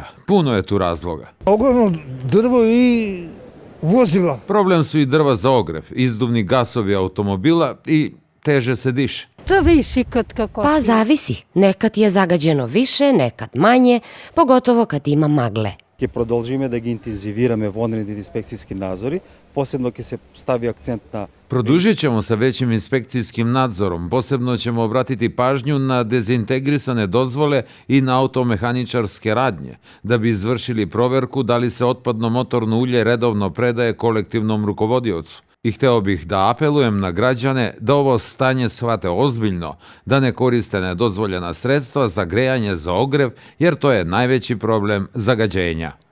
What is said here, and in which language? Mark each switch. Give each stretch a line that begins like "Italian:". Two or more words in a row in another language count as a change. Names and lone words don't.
Serbian: Puno je tu razloga. Uglavnom drvo i vozila. Problem su i drva za ogrev, izduvni gasovi automobila i teže se diše. Pa zavisi. Nekad je zagađeno više, nekad manje, pogotovo kad ima magle.
Macedonian: Ќе продолжиме да ги интензивираме вонредните инспекцијски надзори, посебно ќе се стави акцент на...
Serbian: Produžit ćemo sa većim inspekcijskim nadzorom. Posebno ćemo obratiti pažnju na dezintegrisane dozvole i na automehaničarske radnje, da bi izvršili proverku da li se otpadno motorno ulje redovno predaje kolektivnom rukovodiocu. I hteo bih da apelujem na građane da ovo stanje shvate ozbiljno, da ne koriste nedozvoljena sredstva za grejanje za ogrev, jer to je najveći problem zagađenja.